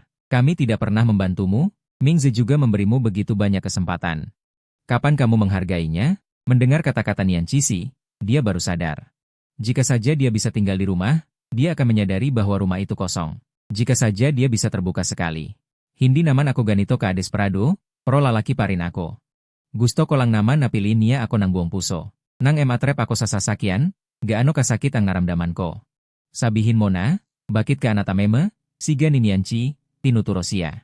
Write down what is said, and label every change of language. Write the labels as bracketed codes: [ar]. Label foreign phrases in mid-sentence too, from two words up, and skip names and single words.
[id] Kami tidak pernah membantumu, Mingze juga memberimu begitu banyak kesempatan. Kapan kamu menghargainya? Mendengar kata-kata Nian Cixi, dia baru sadar. Jika saja dia bisa tinggal di rumah, dia akan menyadari bahwa rumah itu kosong. Jika saja dia bisa terbuka sekali. [tl] Hindi naman ako ganito ka desperado, pro lalaki parin ako. Gusto ko lang naman napiliin niya ako ng buong puso. Nang ematrep ako sa sasakyan, gaano kasakit ang naramdaman ko. Sabihin mo na, bakit ka natameme? Siga ni Nianchi, tinuturo siya.